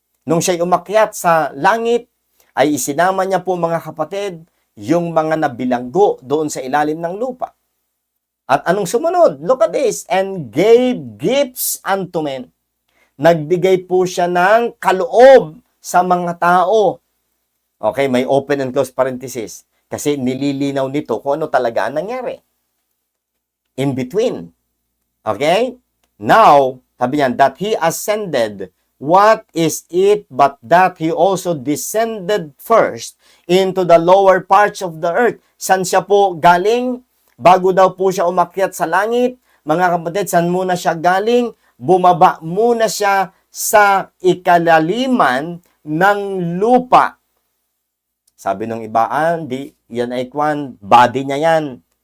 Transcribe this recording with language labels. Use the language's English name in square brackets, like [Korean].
[Filipino] Nung siya'y umakyat sa langit, ay isinama niya po, mga kapatid, yung mga nabilanggo doon sa ilalim ng lupa. At anong sumunod? [English] Look at this. And gave gifts unto men. [Filipino] Nagbigay po siya ng kaloob sa mga tao. Okay, may [English] open and close parenthesis. [Filipino] Kasi nililinaw nito kung ano talaga ang nangyari. [English] In between. Okay? Now, [Filipino] sabi niyan, [English] that he ascended, what is it but that he also descended first into the lower parts of the earth? [Filipino] San siya po galing? Bago daw po siya umakyat sa langit, mga kapatid, san muna siya galing? Bumaba muna siya sa ikalaliman ng lupa. Sabi ng ibaan, yan ay body niya yan.